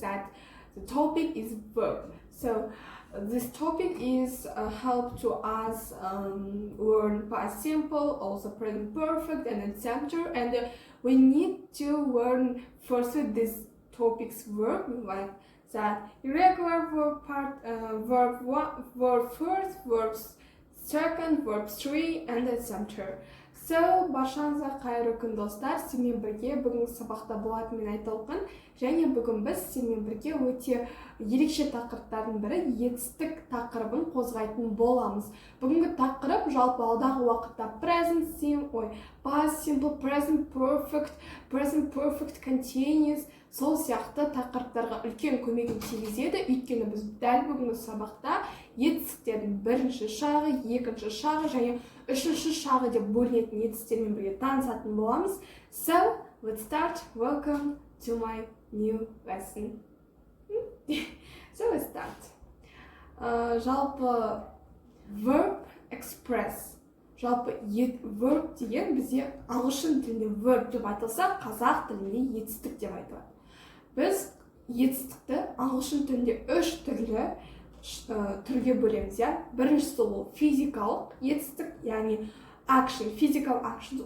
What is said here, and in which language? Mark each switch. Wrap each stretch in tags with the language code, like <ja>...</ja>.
<en>That the topic is verb. So this topic is help to us learn past simple, also present perfect, and etc. And we need to learn first this topic's verb, like that irregular verb part, verb one, verb first, verbs second, verb three, and etc.</en> <kk>So, баршаңызға қайырлы күн достар, сізбен бірге бүгінгі сабақта болатын мен айтылған, және бүгін біз сізбен бірге өте ерекше тақырыптардың бірі етістік тақырыбын қозғайтын боламыз. Бүгінгі тақырып жалпы алдағы уақытта</kk> <en>present simple, past simple, present perfect, continuous,</en> <kk>сол сияқты тақырыптарға үлкен көмегін тигізеді. Өйткені біз дәл бүгінгі сабақта етістіктердің бірінші шағы, екінші шағы және үшінші шағы деп бөлінетін етістіктермен бірге танысатын боламыз.</kk> <en>So, let's start. Welcome to my new lesson. So, let's start. Жалпы verb express.</en> <kk>Жалпы verb деген бізде ағылшын тілінде verb деп айтылса, қазақ тілінде етістік деп айтылады. Біз етістікті ағылшын тілінде үш түрге бөлеміз, иә. Біріншісі ол физикалық етістік, яғни</kk> <en>action, physical actions.</en>